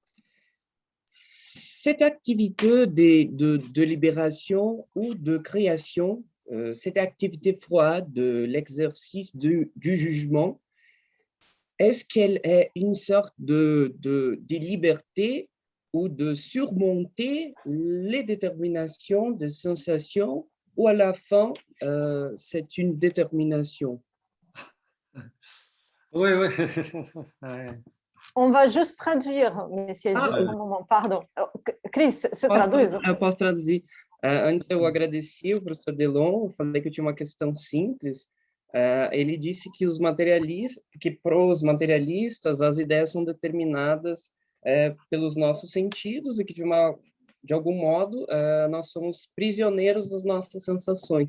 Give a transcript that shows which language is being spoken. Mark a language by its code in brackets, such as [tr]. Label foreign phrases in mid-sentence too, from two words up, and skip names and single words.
[fr] Cette activité de libération ou de création, cette activité froide de l'exercice du jugement, est-ce qu'elle est une sorte de liberté ou de surmonter les déterminations de sensations, ou à la fin, c'est une détermination? Oui. On va juste traduire, monsieur, juste un moment, pardon. [pt] Chris, você traduz? Eu posso traduzir. Antes eu agradeci o professor Delon, falei que eu tinha uma questão simples. Ele disse que para os materialistas as ideias são determinadas pelos nossos sentidos e que de algum modo nós somos prisioneiros das nossas sensações.